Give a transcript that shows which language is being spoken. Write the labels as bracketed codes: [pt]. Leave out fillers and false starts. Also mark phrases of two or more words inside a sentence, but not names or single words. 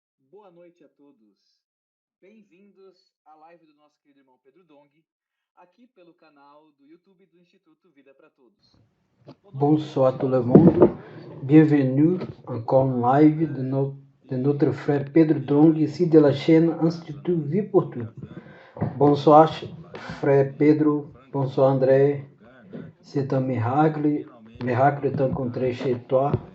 [pt] Boa noite a todos. Bem-vindos à live do nosso querido irmão Pedro Dong, aqui pelo canal do YouTube do Instituto Vida para Todos. [fr] Bonsoir tout le monde, bienvenue encore en live de notre frère Pedro Dong, ici de la chaîne Institut Vie pour Tout. Bonsoir frère Pedro, bonsoir André, c'est un miracle de t'encontrer chez toi.